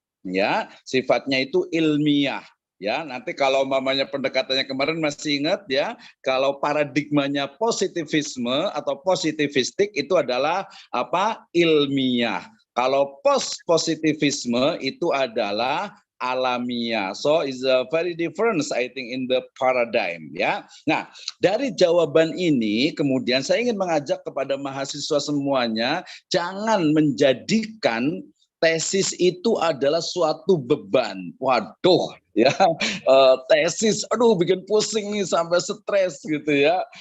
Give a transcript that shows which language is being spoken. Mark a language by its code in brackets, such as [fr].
[id] Ya, sifatnya itu ilmiah. Ya, nanti kalau umpamanya pendekatannya kemarin masih ingat ya, kalau paradigmanya positivisme atau positivistik itu adalah apa? Ilmiah. Kalau post-positivisme itu adalah alamiah. [en] So is a very difference I think in the paradigm ya. [id] Nah, dari jawaban ini kemudian saya ingin mengajak kepada mahasiswa semuanya jangan menjadikan tesis itu adalah suatu beban. Waduh, ya tesis, aduh bikin pusing nih sampai stres gitu ya.